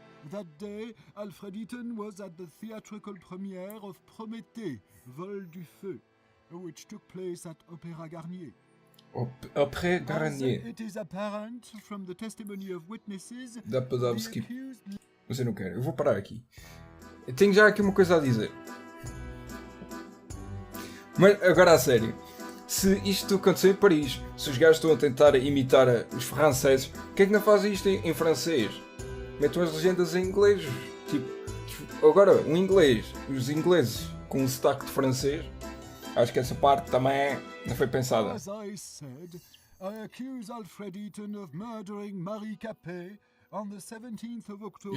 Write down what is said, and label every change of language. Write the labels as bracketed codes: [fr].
[en] That day, Alfred Eaton was at the theatrical premiere of Prométhée, Vol du Feu, which took place at Opéra Garnier. [fr] Après Garnier. [en] It is apparent from the testimony of witnesses. [pt] Dá para dar o skip. Mas eu não quero. Eu vou parar aqui. Eu tenho já aqui uma coisa a dizer. Mas agora a sério. Se isto aconteceu em Paris, se os gajos estão a tentar imitar os franceses, por que é que não fazem isto em francês? Metam as legendas em inglês. Tipo, agora, um inglês. Os ingleses com um sotaque de francês. Acho que essa parte também não foi pensada. [en] As I said, I accuse Alfred Eaton of murdering Marie Capet on the 17th of October